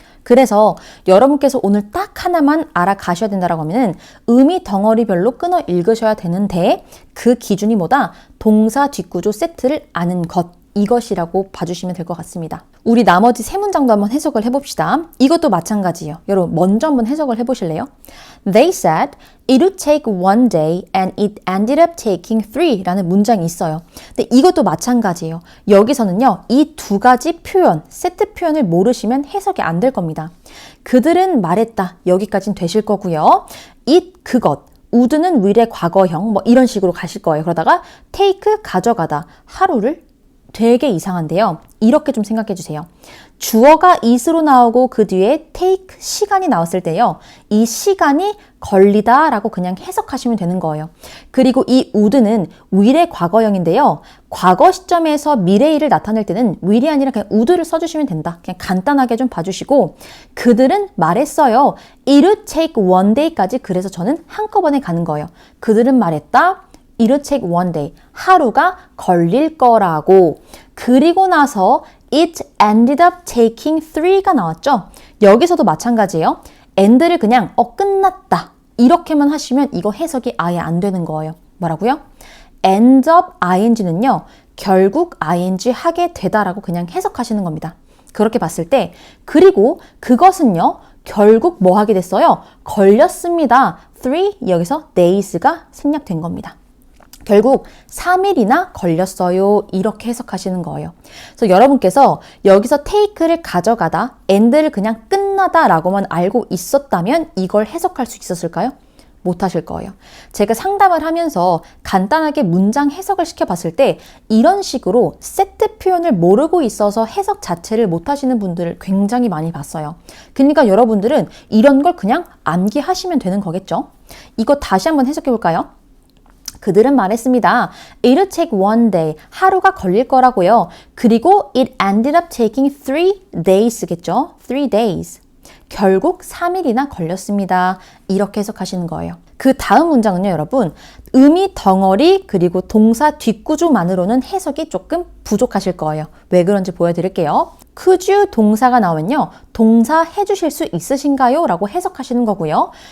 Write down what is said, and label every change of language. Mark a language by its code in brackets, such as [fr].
[ko] 그래서 여러분께서 오늘 딱 하나만 알아가셔야 된다라고 하면은 의미 덩어리별로 끊어 읽으셔야 되는데 그 기준이 뭐다? 동사 뒷구조 세트를 아는 것. 이것이라고 봐주시면 될 것 같습니다. 우리 나머지 세 문장도 한번 해석을 해봅시다. 이것도 마찬가지예요. 여러분 먼저 한번 해석을 해보실래요? [en] They said it would take one day and it ended up taking three [ko] 라는 문장이 있어요. 근데 이것도 마찬가지예요. 여기서는요. 이 두 가지 표현, 세트 표현을 모르시면 해석이 안 될 겁니다. 그들은 말했다. 여기까지는 되실 거고요. it, 그것. would는 will의 과거형 뭐 이런 식으로 가실 거예요. 그러다가 take, 가져가다. 하루를 되게 이상한데요. 이렇게 좀 생각해 주세요. 주어가 it으로 나오고 그 뒤에 take, 시간이 나왔을 때요. 이 시간이 걸리다 라고 그냥 해석하시면 되는 거예요. 그리고 이 would는 will의 과거형인데요. 과거 시점에서 미래일을 나타낼 때는 will이 아니라 그냥 would를 써주시면 된다. 그냥 간단하게 좀 봐주시고 그들은 말했어요. [en] It would take one day [ko] 까지 그래서 저는 한꺼번에 가는 거예요. 그들은 말했다. [en] It would take one day. [ko] 하루가 걸릴 거라고. 그리고 나서 [en] it ended up taking three [ko] 가 나왔죠. 여기서도 마찬가지예요. end를 그냥 끝났다. 이렇게만 하시면 이거 해석이 아예 안 되는 거예요. 뭐라고요? end up ing는요. 결국 ing 하게 되다라고 그냥 해석하시는 겁니다. 그렇게 봤을 때 그리고 그것은요. 결국 뭐 하게 됐어요? 걸렸습니다. three 여기서 days가 생략된 겁니다. 결국 3일이나 걸렸어요. 이렇게 해석하시는 거예요. 그래서 여러분께서 여기서 take를 가져가다, end를 그냥 끝나다 라고만 알고 있었다면 이걸 해석할 수 있었을까요? 못 하실 거예요. 제가 상담을 하면서 간단하게 문장 해석을 시켜봤을 때 이런 식으로 세트 표현을 모르고 있어서 해석 자체를 못 하시는 분들을 굉장히 많이 봤어요. 그러니까 여러분들은 이런 걸 그냥 암기하시면 되는 거겠죠? 이거 다시 한번 해석해 볼까요? 그들은 말했습니다. [en] It would take one day. [ko] 하루가 걸릴 거라고요. [en] 그리고 it ended up taking 3days겠죠? 3days. [ko] 결국 3일이나 걸렸습니다. 이렇게 해석하시는 거예요. 그 다음 문장은요, 여러분. 의미 덩어리 그리고 동사 뒷구조만으로는 해석이 조금 부족하실 거예요. 왜 그런지 보여드릴게요. Could you 동사가 나오면요. 동사 해주실 수 있으신가요? 라고 해석하시는 거고요.